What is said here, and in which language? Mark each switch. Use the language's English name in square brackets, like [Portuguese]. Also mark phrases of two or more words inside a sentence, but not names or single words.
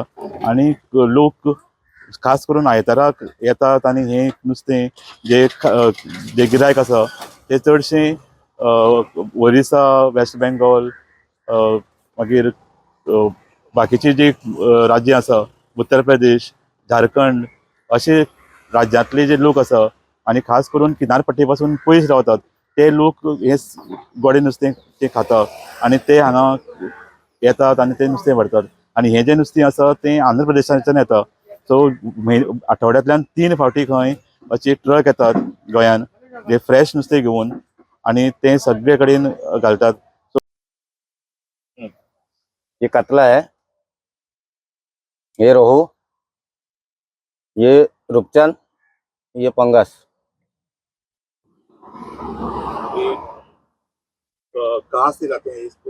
[Konkani] आनी लोक खास करून आयताराक येतात आनी हें नुस्तें जे गिरायक आसा ते चडशे ओरिसा, वेस्ट बेंगॉल, मागीर बाकीची जी राज्यां आसा, उत्तर प्रदेश, झारखंड अशे राज्यांतले जे लोक आसा आनी खास करून किनारपट्टी पासून पयस रावतात, ते लोक हे गोडे नुस्तें ते खाता आनी ते हांगा येतात आनी ते नुस्तें व्हरतात. आनी हें जें नुस्तें आसा तें आंध्र प्रदेशांतल्यान येता. सो आठवड्यांतल्यान 3 फावटी खंय अशे ट्रक येतात गोंयान, जे फ्रेश नुस्तें घेवन आनी ते सगळे कडेन घालतात. [Hindi] ये कतला है, ये रोहू, ये रूपचंद, ये पंगस। कहाँ से लाते हैं इसको?